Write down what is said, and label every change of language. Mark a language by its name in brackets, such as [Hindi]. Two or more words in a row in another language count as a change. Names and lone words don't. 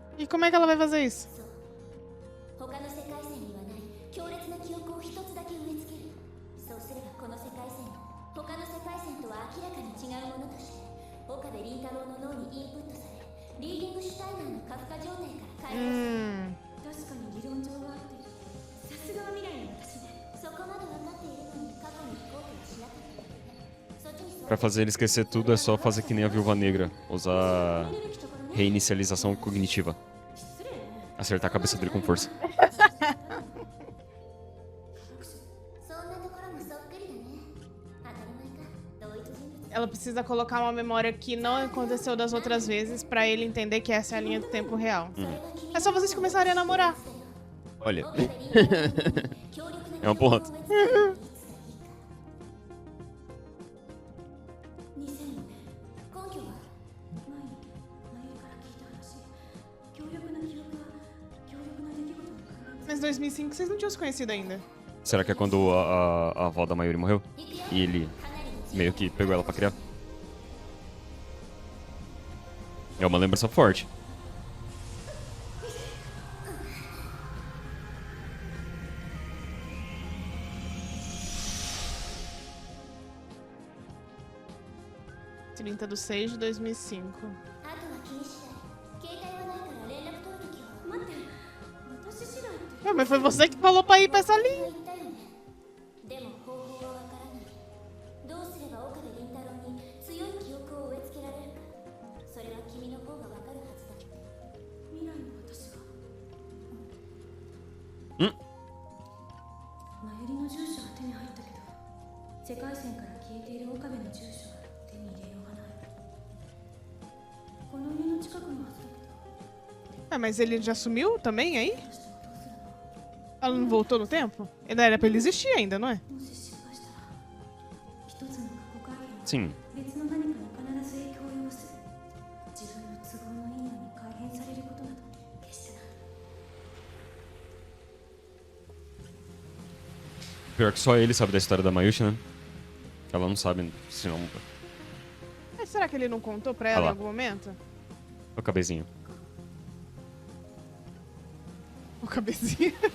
[Portuguese] como é que ela vai fazer isso? [Japanese] 他の世界線にはない強烈な記憶を一つだけ植え付ける。そうすればこの世界線他の世界線とは明らかに違うものとして岡部倫太郎の脳にインプットされリーディングシュタイナーの過負荷状態から解放される。確かに理論上は合っている。さすがは未来の私ね。そこまで分かっているのに過去に飛行機はしなかったよね。そっちに座 [Portuguese] Pra fazer ele esquecer tudo é só fazer que nem a Viúva Negra. Usar reinicialização cognitiva. [Japanese] 失礼ね。 [Portuguese] Acertar a cabeça dele com força. [Japanese] そんなところもそっくりだね。当たり前か。同一人物。 [Portuguese] Ela precisa colocar uma memória que não aconteceu das outras vezes pra ele entender que essa é a linha do tempo real. É só vocês começarem a namorar. Olha, [Japanese] 岡部倫太郎の脳に強力な [Portuguese] é um ponto. [Japanese] 記憶を植え付ける。 2000年根拠は前に真由から聞いた話。強力な記憶は強力な出来事の関連。 [Portuguese] Mas 2005 vocês não tinham se conhecido ainda. será que é quando a avó da Mayuri morreu? E ele meio que pegou ela pra criar? É uma lembrança forte. Trinta de 6 de 2005. [Japanese] あとは君次第。携帯はないから連絡取るときは。待って私次第って [Portuguese] Ah, mas foi você que falou pra ir pra essa linha. [Japanese] 言ったよね。でも方法はわからない。どうすれば岡部倫太郎に強い記憶を植え付けられるか。それは君の方がわかるはずだって。未来の私がん真由りの住所は手に入ったけど世界線から消えている岡部の住所は手に入れようがない。この家の近くのはずだけど [Portuguese] Ah, mas ele já sumiu também aí? [Japanese] 私とはどうするの。 [Portuguese] Ela não voltou no tempo? Ainda era pra ele existir ainda, não é? [Japanese] もし失敗したら一つの過去改変 [Portuguese] Sim. [Japanese] 別の何かに必ず影響を及ぼす。自分の都合のいいように改変されることなど決してない。 [Portuguese] Pior que só ele sabe da história da Mayushi, né? Ela não sabe, senão... Mas será que ele não contou pra Ah ela lá. em algum momento? O cabezinho. O cabecinha.